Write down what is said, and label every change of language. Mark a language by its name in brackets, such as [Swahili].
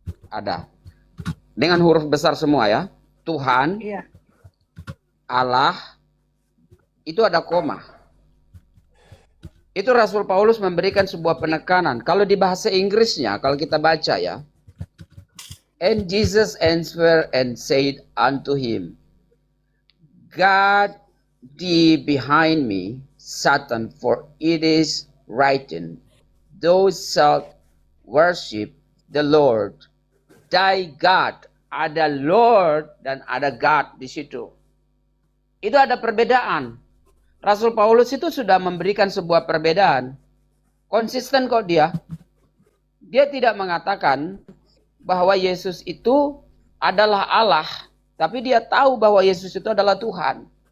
[Indonesian] Ada. Dengan huruf besar semua ya. Tuhan, Iya. Allah, itu ada koma. Itu Rasul Paulus memberikan sebuah penekanan. Kalau di bahasa Inggrisnya, kalau kita baca ya. [English] And Jesus answered and said unto him, God thee behind me, Satan, for it is written, thou shalt worship the Lord, thy God. [Indonesian] Ada Lord dan ada God di situ. Itu ada perbedaan. Rasul Paulus itu sudah memberikan sebuah perbedaan. Konsisten kok dia. Dia tidak mengatakan bahwa Yesus itu adalah Allah, tapi dia tahu bahwa Yesus itu adalah Tuhan.